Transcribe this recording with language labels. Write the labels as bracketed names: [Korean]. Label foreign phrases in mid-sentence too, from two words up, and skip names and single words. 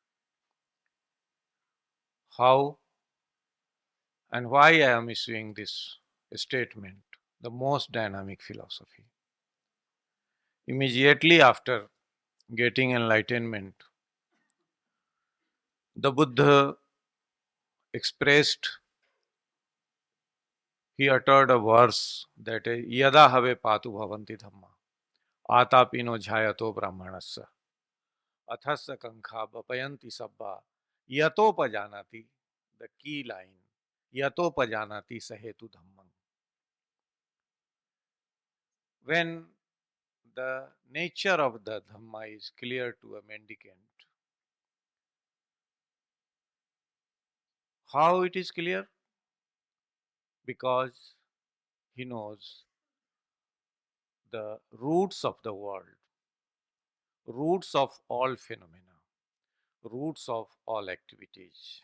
[English] How and why I am issuing this statement, the most dynamic philosophy. Immediately after getting enlightenment, the Buddha expressed, he uttered a verse that [Pali] Yada have patu bhavanti dhamma, atapino jhayato brahmanasya, athasya kankha vapayanti sabba, yatopajanati, [English] the key line, [Pali] yatopajanati sahetu dhammam. [English] When the nature of the Dhamma is clear to a mendicant, how it is clear? Because he knows the roots of the world, roots of all phenomena, roots of all activities.